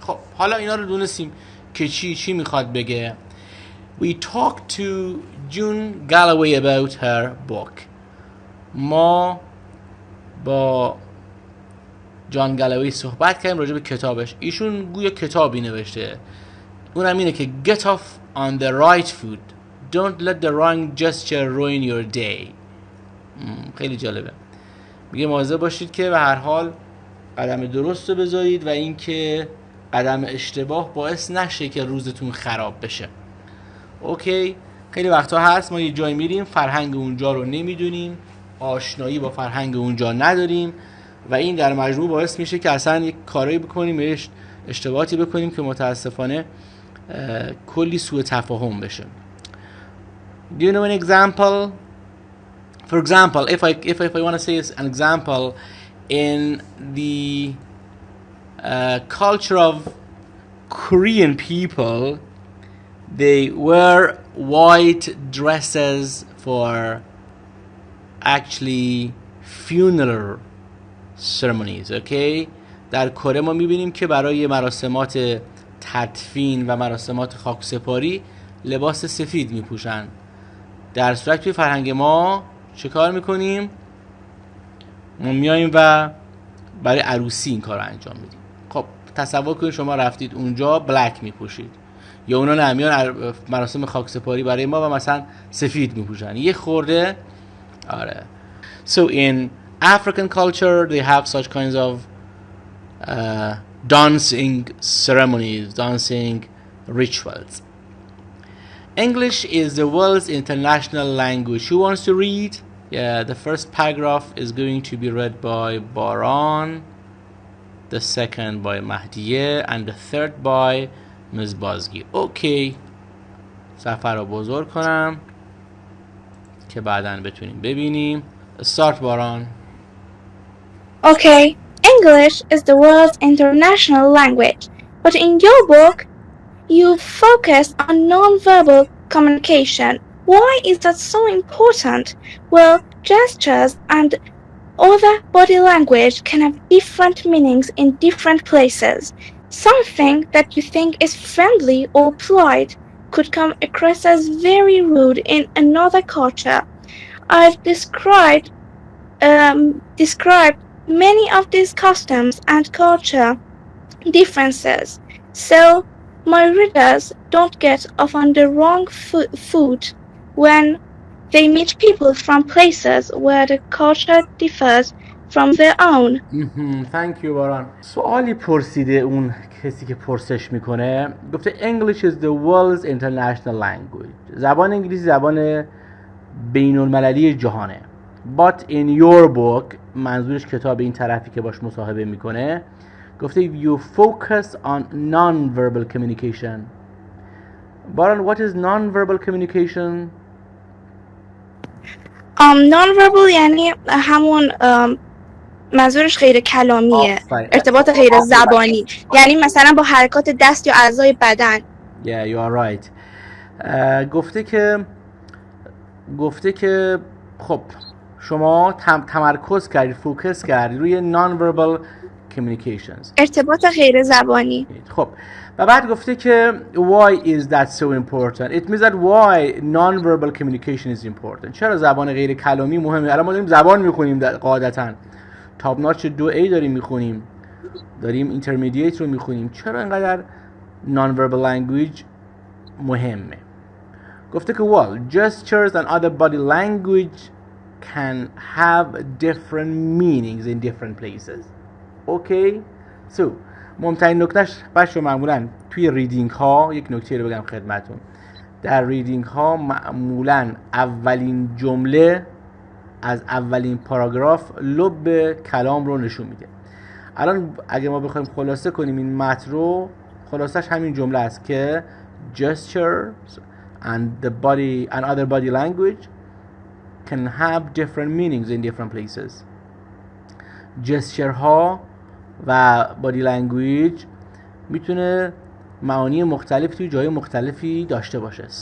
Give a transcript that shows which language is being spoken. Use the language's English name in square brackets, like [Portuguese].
[Persian] خب حالا اینا رو دونستیم که چی میخواد بگه. [English] We talked to June Galloway about her book. [Persian] ما با جان گالوی صحبت کردیم راجع به کتابش. ایشون گویا کتابی نوشته، اونم اینه که [English] Get off on the right foot. Don't let the wrong gesture ruin your day. [Persian] خیلی جالبه. میگه مواظب باشید که به هر حال قدم درست رو بذارید و اینکه قدم اشتباه باعث نشه که روزتون خراب بشه. اوکی، خیلی وقتا هست ما یه جای میریم فرهنگ اونجا رو نمیدونیم، آشنایی با فرهنگ اونجا نداریم و این در مجموع باعث میشه که اصلا یک کارایی بکنیم، اشتباهاتی بکنیم که متاسفانه کلی سوء تفاهم بشه. [English] Do you know an example? For example, if I want to say an example in the culture of Korean people, they wear white dresses for actually funeral ceremonies, okay? [Persian] در کره ما میبینیم که برای مراسمات تدفین و مراسمات خاکسپاری لباس سفید میپوشن. در صورت توی فرهنگ ما چه کار میکنیم؟ ما میاییم و برای عروسی این کار رو انجام میدیم. خب تصور کنید شما رفتید اونجا بلک میپوشید، یا اونا نمیان مراسم خاکسپاری برای ما و مثلا سفید میپوشن. یه خورده آره. [English] So in African culture they have such kinds of dancing ceremonies, dancing rituals. English is the world's international language. Who wants to read? Yeah, the first paragraph is going to be read by Baran, the second by Mahdiye, and the third by Ms. Bazgi. Okay. [Persian] صفحه رو بزرگ کنم که بعداً بتونیم ببینیم. [English] Start, Baran. Okay. English is the world's international language, but in your book, you focus on non-verbal communication. Why is that so important? Well, gestures and other body language can have different meanings in different places. Something that you think is friendly or polite could come across as very rude in another culture. I've described many of these customs and culture differences, so my readers don't get off on the wrong foot when they meet people from places where the culture differs from their own. Thank you Baran. [Persian] سوالی پرسیده اون کسی که پرسش میکنه، گفته English is the world's international language. زبان انگلیسی زبان بین المللی جهانه. [English] But in your book، [Persian] منظورش کتاب این طرفی که باش مصاحبه میکنه، گفته [English] you focus on non-verbal communication. Baran what is non-verbal communication؟ [Persian] Non-verbal یعنی همون منظورش غیر کلامیه، ارتباط غیر زبانی، یعنی مثلا با حرکات دست یا اعضای بدن. [English] Yeah, you are right. [Persian] گفته که خب شما تمرکز کردید، فوکس کردید روی non-verbal communications، ارتباط غیر زبانی. خب و بعد گفته که [English] why is that so important? It means that why non-verbal communication is important. [Persian] چرا زبان غیر کلامی مهمه؟ الان ما داریم زبان میخونیم قاعدتاً، تاب ناچ 2A داریم میخونیم، داریم intermediate رو میخونیم، چرا اینقدر non-verbal language مهمه؟ گفته که [English] well gestures and other body language can have different meanings in different places. Okay? [Persian] So مهمترین نکتهش بچه معمولا توی ریدینگ ها، یک نکته رو بگم خدمتون، در ریدینگ ها معمولا اولین جمله از اولین پاراگراف لب کلام رو نشون میده. الان اگه ما بخوایم خلاصه کنیم این متن رو، خلاصش همین جمله است که [English] gestures and the body and other body language can have different meanings in different places. [Persian] gesture ها و body language میتونه معانی مختلف توی جای مختلفی داشته باشه.